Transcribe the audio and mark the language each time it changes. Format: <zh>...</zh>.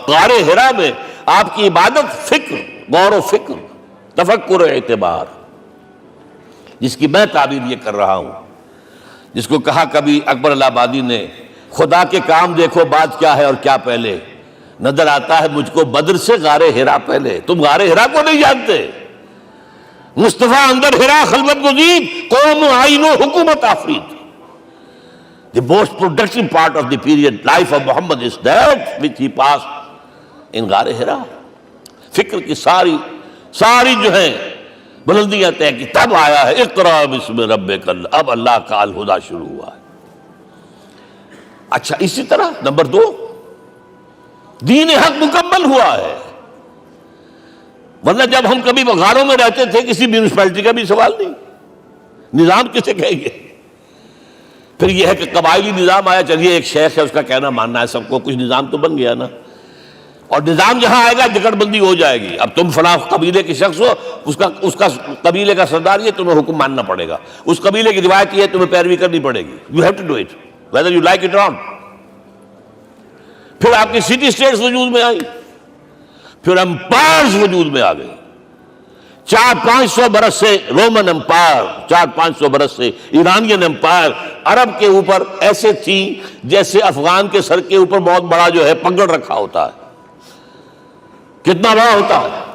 <ur>غار حرا میں آپ کی عبادت فکر، غور و فکر، تفکر و اعتبار، جس کی میں تعبیر یہ کر رہا ہوں، جس کو کہا کبھی اکبر الہ آبادی نے، خدا کے کام دیکھو بعد کیا ہے اور کیا پہلے. نظر آتا ہے مجھ کو بدر سے غار حرا پہلے. تم غار حرا کو نہیں جانتے.</ur> <fa>مصطفیٰ اندر حرا خلوت گزید، قوم آئین و حکومت آفرید.</fa> <en>The most productive part of the period life of Muhammad is that which he passed in غار حرا.</en> <ur>فکر کی ساری جو ہیں بلندیاں طے کی، تب آیا ہے</ur> <ar>اقرا بسم ربک.</ar> <ur>اب اللہ کا الہدیٰ شروع ہوا ہے. اچھا، اسی طرح نمبر 2، دین حق مکمل ہوا ہے. ورنہ جب ہم کبھی غاروں میں رہتے تھے کسی میونسپلٹی کا بھی سوال نہیں، نظام کسے کہیں گے؟ پھر یہ ہے کہ قبائلی نظام آیا، چلیے ایک شیخ ہے اس کا کہنا ماننا ہے سب کو، کچھ نظام تو بن گیا نا. اور نظام جہاں آئے گا جکڑ بندی ہو جائے گی. اب تم فلاں قبیلے کے شخص ہو، اس کا قبیلے کا سردار یہ، تمہیں حکم ماننا پڑے گا. اس قبیلے کی روایت یہ، تمہیں پیروی کرنی پڑے گی.</ur> <en>You have to do it whether you like it or not.</en> <ur>پھر آپ کی سٹی اسٹیٹس وجود میں آئی، پھر امپائرز وجود میں آ گئے. 400-500 برس سے رومن امپائر، 400-500 برس سے ایرانین امپائر عرب کے اوپر ایسے تھی جیسے افغان کے سر کے اوپر بہت بڑا جو ہے پگڑ رکھا ہوتا ہے. کتنا بڑا ہوتا ہے.</ur>